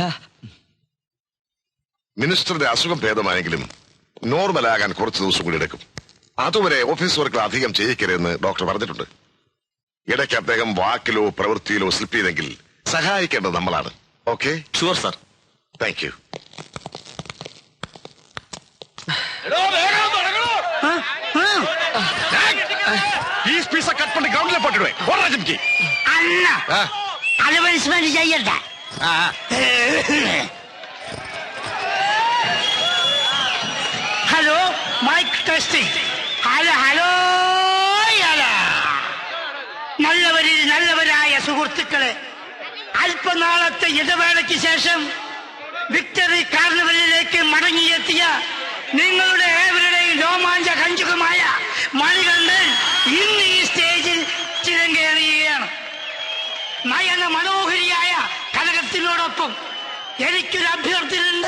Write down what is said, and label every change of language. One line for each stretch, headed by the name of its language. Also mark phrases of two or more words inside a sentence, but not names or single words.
Malayalam: മിനിസ്റ്ററുടെ അസുഖം ഭേദമായെങ്കിലും നോർമലാകാൻ കുറച്ച് ദിവസം കൂടി എടുക്കും. അതുവരെ ഓഫീസ് വർക്കുകൾ അധികം ചെയ്യിക്കരുതെന്ന് ഡോക്ടർ പറഞ്ഞിട്ടുണ്ട്. ഇടയ്ക്ക് അദ്ദേഹം വാക്കിലോ പ്രവൃത്തിയിലോ സ്ലിപ്പ് ചെയ്തെങ്കിൽ സഹായിക്കേണ്ടത് നമ്മളാണ്. ഓക്കെ?
English: Sure sir. Thank you.
Tamil: கட் பண்ணி கிரவுண்ட்ல போட்டுடுவேன். ஓடுறா ஜிம்கி. அண்ணா அட்வர்டைஸ்மெண்ட் செய்யறதா?
English: Hello, mic testing. Hello hello.
Malayalam: நல்லவர் സുഹൃത്തുക്കളെ, അല്പനാളത്തെ ഇടവേളയ്ക്ക് ശേഷം വിക്ടറി കാർണിവലിലേക്ക് മടങ്ങിയെത്തിയ നിങ്ങളുടെ ഏവരുടെയും രോമാഞ്ച കഞ്ചുകമായ മണികണ്ഠൻ ഇന്ന് ഈ സ്റ്റേജിൽ ചിരങ്കേറിയുകയാണ്. നയന മനോഹരിയായ കനകത്തിനോടൊപ്പം എനിക്കൊരു അഭ്യർത്ഥനയുണ്ട്.